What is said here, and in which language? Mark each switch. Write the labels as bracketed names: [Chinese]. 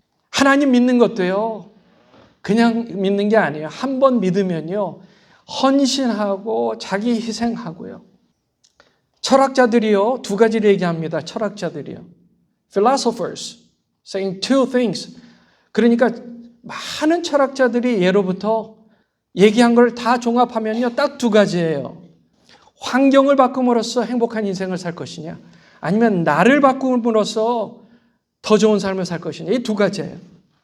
[Korean] 하나님 믿는 것도요, 그냥 믿는 게 아니에요. 한 번 믿으면요, 헌신하고 자기 희생하고요. 철학자들이요, 두 가지를 얘기합니다. 철학자들이요. [English] Philosophers saying two things. [Korean] 그러니까 많은 철학자들이 예로부터 얘기한 걸 다 종합하면요, 딱 두 가지예요. 환경을 바꿈으로써 행복한 인생을 살 것이냐, 아니면 나를 바꿈으로써 더 좋은 삶을 살 것이냐, 이 두 가지예요.